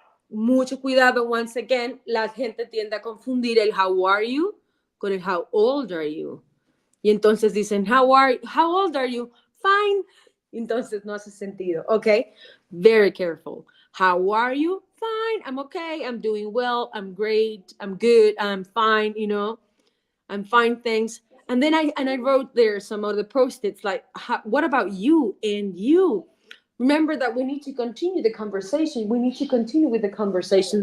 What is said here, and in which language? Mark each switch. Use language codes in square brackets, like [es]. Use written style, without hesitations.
[es] Mucho cuidado, once again, la gente tiende a confundir el [en] how are you [es] con el [en] how old are you. [es] Y entonces dicen, [en] how old are you? Fine. [es] Entonces no hace sentido, okay? [en] Very careful. How are you? Fine, I'm okay, I'm doing well, I'm great, I'm good, I'm fine, I'm fine, thanks. And then I wrote there some of the post-its like, what about you and you? Remember that we need to continue the conversation. We need to continue with the conversation.